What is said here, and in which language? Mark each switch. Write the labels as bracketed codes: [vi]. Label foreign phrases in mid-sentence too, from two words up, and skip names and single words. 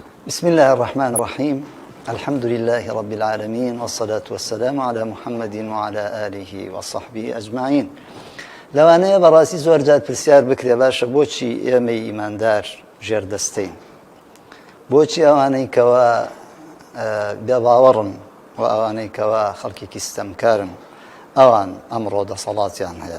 [ar] بسم الله الرحمن الرحيم الحمد لله رب العالمين والصلاة والسلام على محمد وعلى آله وصحبه أجمعين. [ckb] لەوانەیە بەڕاستی زۆر جار پرسیار بکرێ باشە بۆچی ئێمەی ئیماندار ژێردەستەین، بۆچی ئەوانەی کەوا بێباوەڕن و ئەوانەی کەوا خەڵکێکی ستەمکارن ئەوان ئەمڕۆ دەسەڵاتیان هەیە.